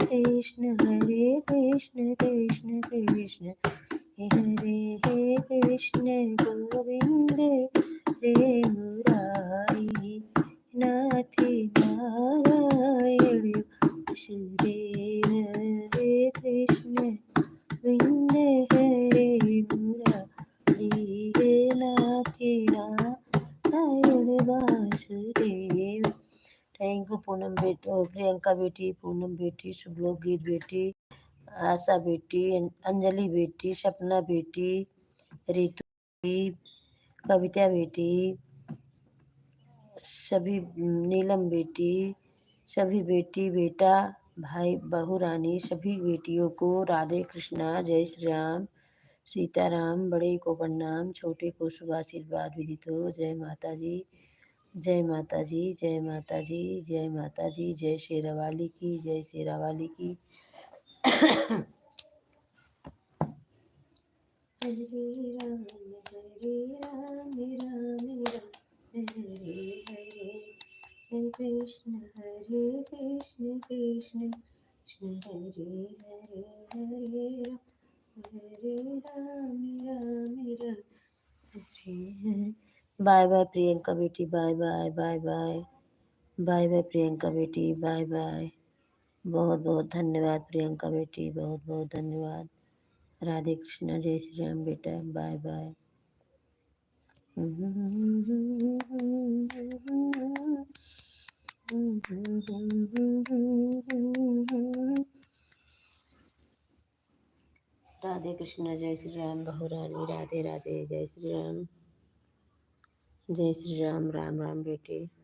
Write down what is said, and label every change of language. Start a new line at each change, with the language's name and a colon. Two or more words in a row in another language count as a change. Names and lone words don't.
Sanskrit: कृष्ण कृष्ण कृष्ण, हरे हरे, हे कृष्ण गोविंद रे मुरारी नाथ नारायण वासुदेव हरे कृष्ण गोविंद हरे मुरारी हे नाथ नारायण वासुदेव।
English: thank you
Hindi: पूनम बेटी, प्रियंका बेटी, पूनम बेटी, शुभलोक गीत बेटी, आशा बेटी, अंजलि बेटी, सपना बेटी, रितु बेटी, कविता बेटी, सभी नीलम बेटी, सभी बेटी बेटा भाई बहू रानी सभी बेटियों को राधे कृष्णा, जय श्री राम, सीताराम। बड़े को प्रणाम, छोटे को शुभ आशीर्वाद विदित हो। जय माता जी, जय माता जी, जय माता जी, जय माता जी, जय शेरावाली की, जय शेरावाली की।
Sanskrit: हरे राम राम हरे हरे, हरे कृष्ण कृष्ण कृष्ण हरे हरे, हरे राम राम हरे।
English: bye bye प्रियंका बेटी, bye bye, bye bye, bye bye प्रियंका बेटी, bye bye।
Hindi: बहुत बहुत धन्यवाद प्रियंका बेटी, बहुत बहुत धन्यवाद। राधे कृष्णा, जय श्री राम बेटा,
English: bye bye.
Hindi: राधे कृष्णा, जय श्री राम, बहुरानी राधे राधे, जय श्री राम, जय श्री राम, राम राम बेटे,